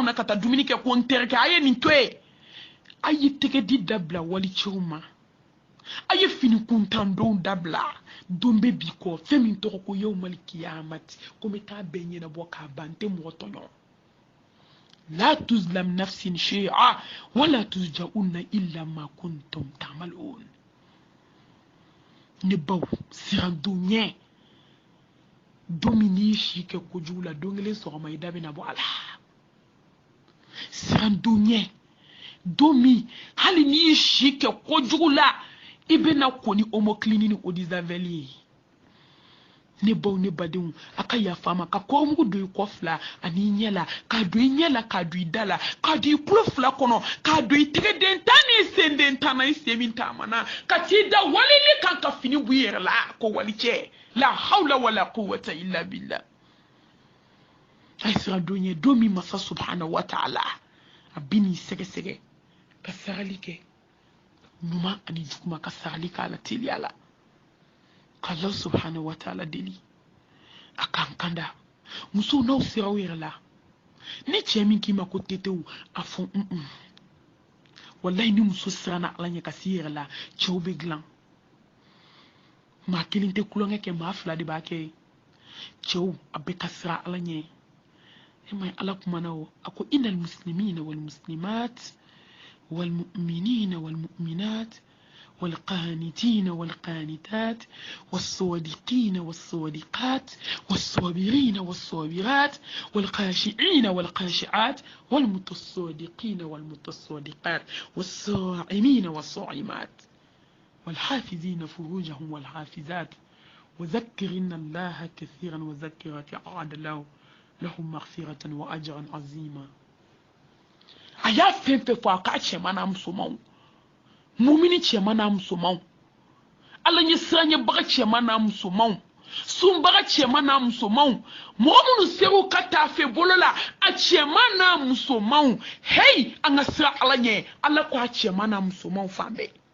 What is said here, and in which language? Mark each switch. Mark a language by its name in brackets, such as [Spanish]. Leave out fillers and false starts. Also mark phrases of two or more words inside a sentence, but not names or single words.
[Bambara] na ka taa dumuni kɛ ko n terikɛ a ye nin to yen a ye tɛgɛdi dabila wali cɛw ma a ye fini kuntandenw dabila don bɛ bi kɔ fɛn min tɔgɔ ko [Arabic] يوم القيامة [Bambara] ko n bɛ taa bɛɛ ɲɛnabɔ k'a ban n tɛ mɔgɔ tɔɲɔ la [Arabic] تظلم نفس شيئا ولا تجزون إلا ما كنتم تعملون [Bambara] ne baw siran don ɲɛ don min n'i si kɛ kojugu la don kelen sɔgɔma i da bɛna bɔ a la siran don ɲɛ don min hali n'i si kɛ kojugu la i bɛna ko ni homocleaning ni [French] eau de javel [Bambara] ye ne baw ne badenw a ka yafa ma ka kɔrɔmugu don i kɔ fila ani i ɲɛ la k'a don i ɲɛ la k'a don i da la k'a don i tulo fila kɔnɔ k'a don i tɛgɛden tan ni i senden tan na i sen min taamana ka t'i da walili kan ka fini bɔ i yɛrɛ la ko wali cɛ [Arabic] لا حول ولا قوة إلا بالله [Bambara] a ye siran don ye don min masa subhanahu [Arabic] وتعالى [Bambara] a bɛ n'i sɛgɛsɛgɛ ka sarali kɛ ɲuman ani juguman ka sarali k'a la teliya la ka [Arabic] الله سبحانه وتعالى [Bambara] deli a k'an kanda musow n'aw sera aw yɛrɛ la ni cɛ min k'i ma ko tetew a fɔ wallahi ni muso siranna ala ɲɛ ka s'i yɛrɛ la cɛw bɛ dilan maa kelen tɛ kulonkɛ kɛ maa fila de b'a kɛ cɛw a bɛ ka sira ala ɲɛ ma ala kumana o a ko [Arabic] إن المسلمين والمسلمات والمؤمنين والمؤمنات والقانتين والقانتات والصادقين والصادقات والصابرين والصابرات والخاشعين والخاشعات والمتصادقين والمتصادقات والصائمين والصائمات والحافظين فروجهم والحافظات وذكرن الله كثيرا وذكرت أعد لهم مغفرة وأجرا عظيما أيا فين فاكا شمانا مسومون [Bambara] mumini cɛman n'a musomanw ala ɲɛ siran ɲɛbaga cɛman n'a musomanw sunbaga cɛman n'a musomanw mɔgɔ minnu segu ka taa fɛ bolo la a cɛman n'a musomanw hei an ka siran ala ɲɛ ala ko a cɛman n'a musomanw fan bɛɛ